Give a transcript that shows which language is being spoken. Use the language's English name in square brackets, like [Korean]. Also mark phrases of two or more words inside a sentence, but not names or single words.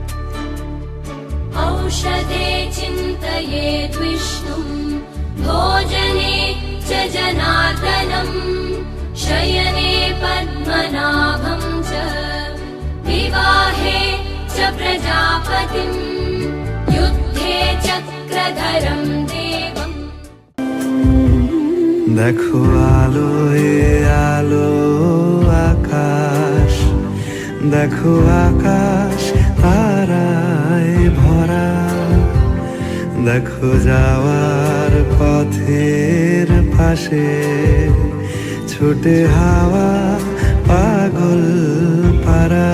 [Sanskrit] औषधे चिन्तयेद् विष्णुं भोज जनार्दनं शयने पद्मनाभं च विवाहे च प्रजापतिं युद्धे चक्रधरं देवम्। [Bangla] দেখো আলো এ আলো আকাশ, দেখো আকাশ তারায় ভরা, দেখো যাওয়ার পথের পাশে ছুটে হাওয়া পাগল পারা।